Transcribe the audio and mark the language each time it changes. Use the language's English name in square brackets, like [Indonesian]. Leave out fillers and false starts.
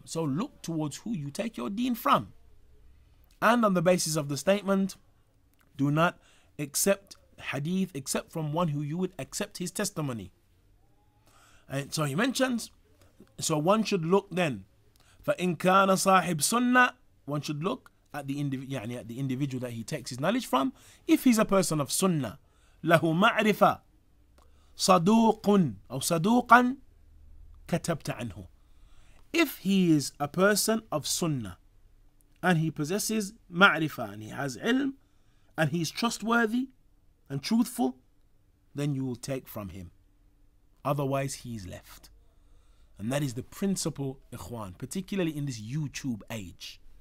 [English] So look towards who you take your deen from. And on the basis of the statement, do not accept hadith except from one who you would accept his testimony. And so he mentions, so one should look then, [Arabic] فَإِنْ كَانَ صَاحِبْ سُنَّةٍ, [English] one should look at the individual that he takes his knowledge from. If he's a person of sunnah, [Arabic] له معرفة صدوق أو صدوقا كتبت عنه. [English] If he is a person of sunnah and he possesses ma'rifah and he has ilm and he is trustworthy and truthful, then you will take from him. Otherwise he is left. And that is the principle, ikhwan, particularly in this YouTube age.